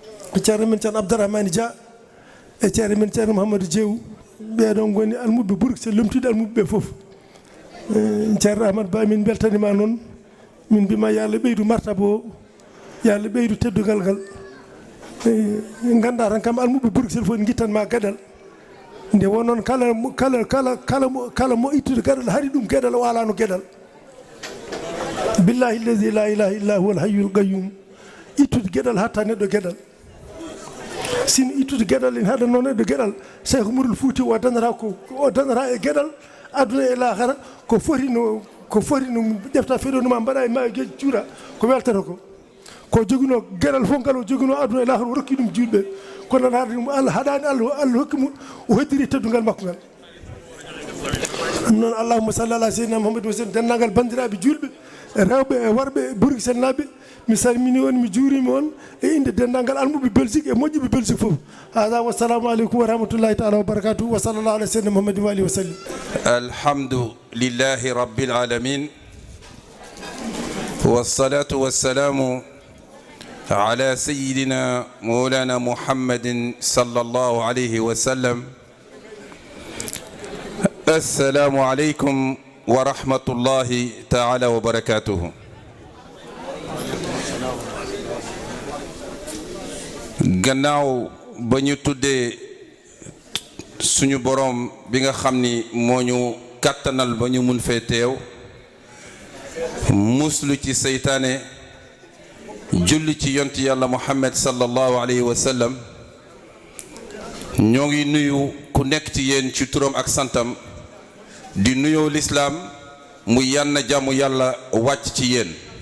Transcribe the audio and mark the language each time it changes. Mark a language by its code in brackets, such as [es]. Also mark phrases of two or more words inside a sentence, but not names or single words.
[ff] ceerno men ceerno Abdourahmane Dia e ceerno men ceerno Mouhamadou Diew ɓeɗon goni almuɓe Bruxelles lomtiɗo almuɓe ɓe fof ceerno Ahmad Ba min beltanima noon min mbima yo Allah ɓeydu martaba o yo Allah ɓeydu teddugal ngal ganda tan kam almuɓe Bruxelles fof ne guittanma gueɗal nde wonon kala mo ittude gueɗal haari ɗum gueɗal o alano gueɗal [ar] بالله الذي لا إله إلا هو الحي القيوم [ff] ittude gueɗal hatta neɗɗo gueɗal sino ittude gueɗal en haɗanno neɗɗo gueɗal Cheikh Oumarul Fouti o dañata e gueɗal aduna e lahara ko foti no ƴefta feɗonuma mbaɗa e maayo gueji cuuɗa ko weltata ko joguino gueɗal fof ngal o joguino aduna e lahara o rokki ɗum julɓe kono noon haade ɗum Allah haɗani Allah hokki mo o hoddiri teddugal makko ngal ɗum noon [ar] اللهم صل على سيدنا محمد وسلم [ff] denndangal bandiraɓe julɓe rewɓe e worɓe e Bruxelles naaɓe mi salmini on mi juurima on e inde denndangal almuɓe Belgique e moƴƴuɓe Belgique fof hada [ar] والسلام عليكم ورحمة الله تعالى وبركاته وصلى الله على سيدنا محمد وآله وسلم الحمد لله رب العالمين والصلاة والسلام على سيدنا مولانا محمد صلى الله عليه وسلم السلام عليكم ورحمة الله تعالى وبركاته [wo] gannaaw ba ñu tuddee suñu borom bi nga xam ni moo ñu kàttanal ba ñu mun fee teew muslu ci seytaane julli ci yonti yàlla Muhammad [ar] صلى الله عليه وسلم [wo] ñoo ngi nuyu ku nekk ci yéen ci turam ak santam di nuyoo lislaam mu yann jàmmu yàlla wàcc ci yéen